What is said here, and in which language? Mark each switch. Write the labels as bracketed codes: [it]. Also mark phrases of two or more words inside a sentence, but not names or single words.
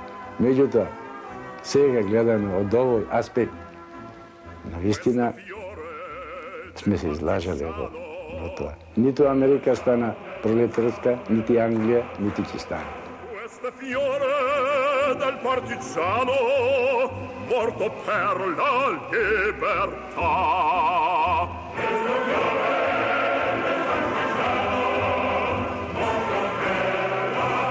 [mk] Меѓутоа, сега гледано од овој аспект, навистина сме се излажале во тоа. Ниту Америка стана пролетарска, нити Англија, нити ќе стане. [it] Questo fiore del partigiano morto per la libertà. Questo fiore del partigiano morto per la